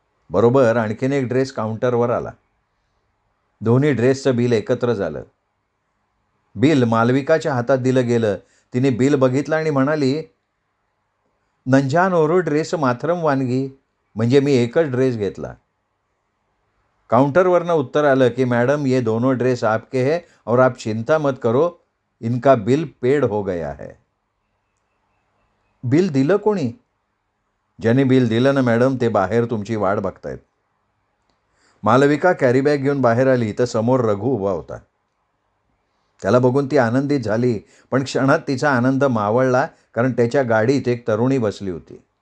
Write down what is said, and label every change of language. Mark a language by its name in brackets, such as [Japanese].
[Marathi] बरोबर आणखीन एक ड्रेस काउंटरवर आला. दोन्ही ड्रेसचं बिल एकत्र झालं. बिल मालविकाच्या हातात दिलं गेलं. तिने बिल बघितलं आणि म्हणाली, [Tamil] नंजानोरू ड्रेस माथरम वानगी. [Marathi] म्हणजे मी एकच ड्रेस घेतला. काउंटरवरनं उत्तर आलं की [Hindi] मॅडम ये दोनों ड्रेस आपके हैं और आप चिंता मत करो, इनका बिल पेड हो गया है. [Marathi] बिल दिलं कोणी? ज्यांनी बिल दिलं ना मॅडम, ते बाहेर तुमची वाट बघतायत. मालविका कॅरीबॅग घेऊन बाहेर आली तर समोर रघु उभा होता. त्याला बघून ती आनंदित झाली, पण क्षणात तिचा आनंद मावळला, कारण त्याच्या गाडीत एक तरुणी बसली होती.